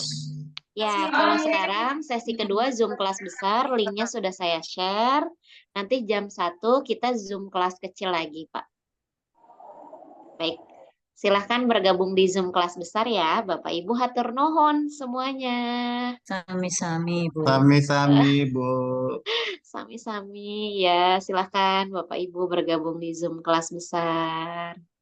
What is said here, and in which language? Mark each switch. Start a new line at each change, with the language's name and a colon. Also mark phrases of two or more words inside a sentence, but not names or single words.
Indonesian: Ya, kalau sekarang sesi kedua Zoom kelas besar, linknya sudah saya share. Nanti jam 1 kita Zoom kelas kecil lagi, Pak. Baik, silahkan bergabung di Zoom kelas besar ya, Bapak Ibu.
Sundanese: Hatur nuhun semuanya. Sami-sami Bu. Sami-sami Bu.
Indonesian: Sami-sami ya, silahkan Bapak Ibu bergabung di Zoom kelas besar.